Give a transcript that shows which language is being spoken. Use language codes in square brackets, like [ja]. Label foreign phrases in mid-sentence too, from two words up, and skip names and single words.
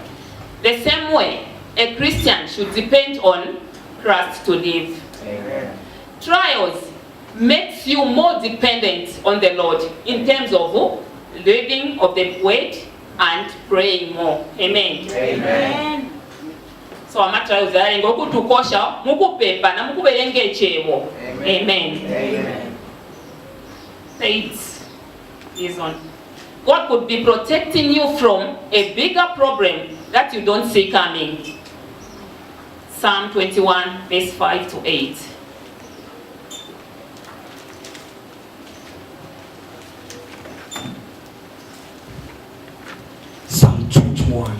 [en] The same way, a Christian should depend on Christ to live. Amen. Trials makes you more dependent on the Lord in terms of living of the word and praying more. Amen. Amen. [bem] So amatrials are ngokutukosha mukupepa na mukuberenge echewo. [en] Amen. Amen. Faith is on. God could be protecting you from a bigger problem that you don't see coming. Psalm 21, verse 5 to 8. Psalm 21.